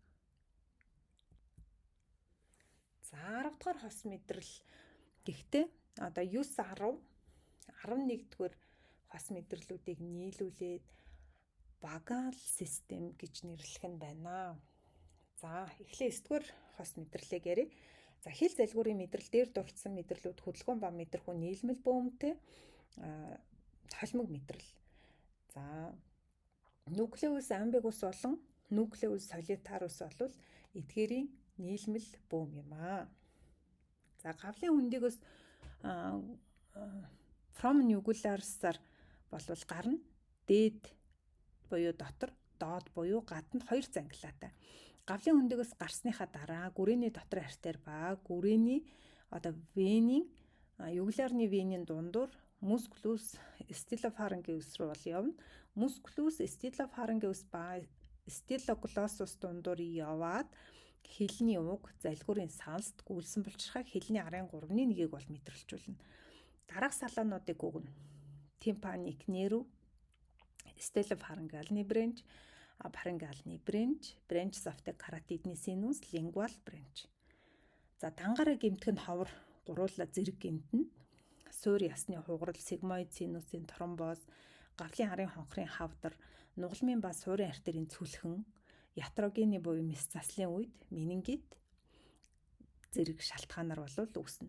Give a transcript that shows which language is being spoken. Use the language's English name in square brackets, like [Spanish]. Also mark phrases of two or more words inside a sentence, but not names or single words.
[Mongolian] За 10 дахь хос мэдрэл гэхдээ 9-10 11-р хос мэдрэлүүдийг нийлүүлээд багаал систем гэж нэрлэх нь байна. За эхлээ 9-р хос мэдрэлийг ярив. За хил залгуурын мэдрэл дээр дурдсан мэдрэлүүд хөдөлгөөн ба мэдрэхүүн нийлмэл бөөмтэй холимог мэдрэл. За [Latin] nucleus ambiguus [Mongolian] болон [Latin] nucleus solitarius [Mongolian] бол эдгээрийн нийлмэл бөөм юм аа. За гавлын хөндийгөөс [Latin] from nugularis- [Mongolian] аар болвол гарна дээд буюу дотор, доод буюу гадна хоёр зангилаатай. Гавлын хөндийгөөс гарсныхаа дараа гүрээний дотор артер ба гүрээний венийн югларны венийн дундуур [Latin] musculus stylopharyngeus [Mongolian] руу бол явна. [Latin] Musculus stylopharyngeus [Mongolian] ба styloglossус дундуур яваад хэлний уг залгуурын сансд гүйлсэн булчирхай хэлний арын 3/1-ийг бол мэдрэлжүүлнэ. Дараах салаануудыг өгнө. [English] Tympanic nerve, stylopharyngealны branch, pharyngealны branch, branches of the carotidal sinus, lingual branch. [Mongolian] За дангаараа гэмтэх нь ховор гуруула зэрэг гэмтэнэ. суур ясны хугарал, сигмоид синусийн тромбоз, гавлын арын хонхрын хавдар, нугалмын ба суурин артерийн цүлхэн, ятрогены буюу мэс заслын үед менингит зэрэг шалтгаанаар болвол үүснэ.